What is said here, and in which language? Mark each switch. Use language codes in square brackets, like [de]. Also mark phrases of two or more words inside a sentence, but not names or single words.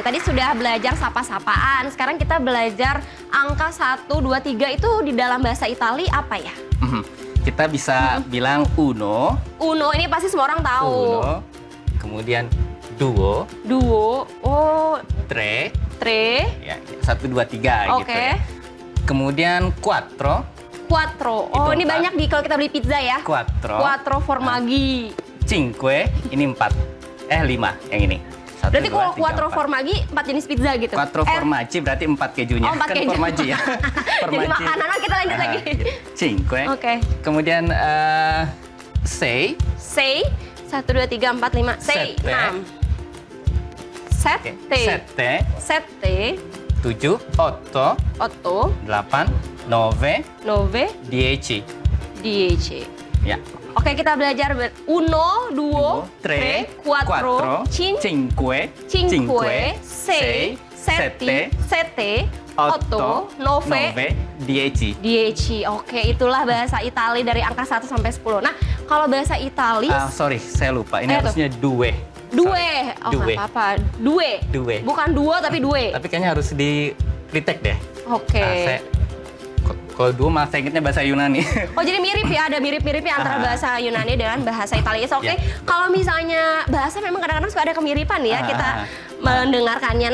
[id] Tadi sudah belajar sapa-sapaan. Sekarang kita belajar angka 1, 2, 3 itu di dalam bahasa Itali apa ya? Kita bisa bilang uno, Uno, ini pasti semua orang tahu. uno, kemudian duo, Duo, oh, tre, tre, ya, 1, 2, 3 gitu oke. ya. Kemudian quattro, Quattro. Oh, Itu ini 4. banyak di kalau kita beli pizza ya. quattro, [it] Quattro formaggi. [id] cinque, ini 4. 5 yang ini. 1, Berarti 2, kalau 3, quattro 4. formaggi 4 jenis pizza gitu. [it] Quattro formaggi [id] berarti 4 kejunya. Oh, 4 kan keju. formaggi ya. Jadi makanan. Oh, kita lanjut lagi. Cinque. Oke. Kemudian sei, Sei. 1, 2, 3, 4, 5. Sei. Sette. 6. oke, Sette. sette, Sette. 7, 8, 8. 8, 9, 9. 10. 10. Ya. Oke, kita belajar [it] uno, duo, tre, quattro, [id] cinque, [it] cinque, sei, sette, sette, otto, nove, [id] 10. 10. Oke, itulah bahasa Itali dari angka 1 sampai 10. Nah, kalau bahasa Itali, Sorry, saya lupa. Ini Tuh. harusnya due. due. Sorry, Oh, due. nggak apa-apa. Due. Due. Bukan duo, tapi due. Tapi kayaknya harus di retake deh. Oke. Kalau dua malah saya ingetnya bahasa Yunani. Oh, jadi mirip ya, ada mirip-miripnya antara bahasa Yunani dengan bahasa Italia. Oke, Ya. kalau misalnya bahasa memang kadang-kadang suka ada kemiripan ya kita mendengarkannya.